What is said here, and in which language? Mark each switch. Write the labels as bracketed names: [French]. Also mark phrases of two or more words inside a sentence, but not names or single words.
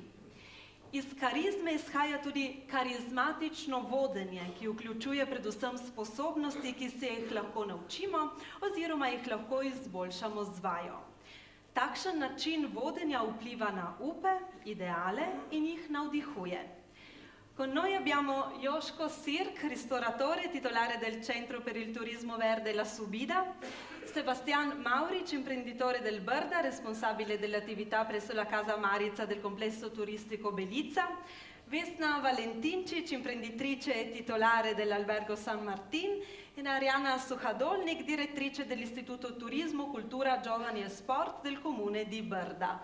[Slovenian] Iz karizme izhaja tudi karizmatično vodenje, ki vključuje predvsem sposobnosti, ki se jih lahko naučimo oziroma jih lahko izboljšamo z vajo. Takšen način vodenja vpliva na upe, ideale in jih navdihuje. [Italian] Con noi abbiamo Joško Sirk, ristoratore, titolare del Centro per il Turismo Verde La Subida, Sebastian Mauric, imprenditore del Brda, responsabile delle attività presso la Casa Marica del complesso turistico Belica, Vesna Valentincic, imprenditrice e titolare dell'Albergo San Martin, e Ariana Suhadolnik, direttrice dell'Istituto Turismo, Cultura, Giovani e Sport del Comune di Brda.